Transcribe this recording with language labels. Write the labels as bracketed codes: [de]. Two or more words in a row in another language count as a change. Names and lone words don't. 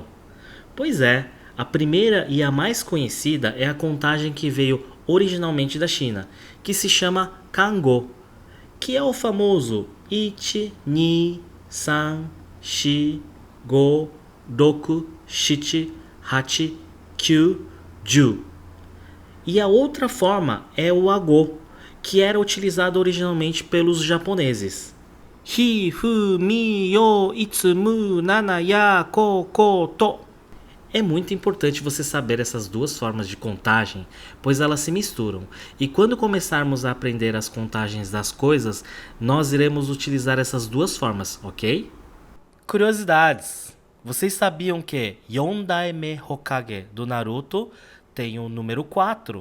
[pt] Pois é, a primeira e a mais conhecida é a contagem que veio originalmente da China, que se chama Kango, que é o famoso 1, 2, 3, 4, 5, 6, 7, 8, 10. E a outra forma é o Ago, que era utilizado originalmente pelos japoneses. [ja] Hi, fu, mi, yo, itsumu, nana, ya, ko, to. [pt] É muito importante você saber essas duas formas de contagem, pois elas se misturam. E quando começarmos a aprender as contagens das coisas, nós iremos utilizar essas duas formas, ok? Curiosidades. Vocês sabiam que Yondaime Hokage do Naruto tem o número 4?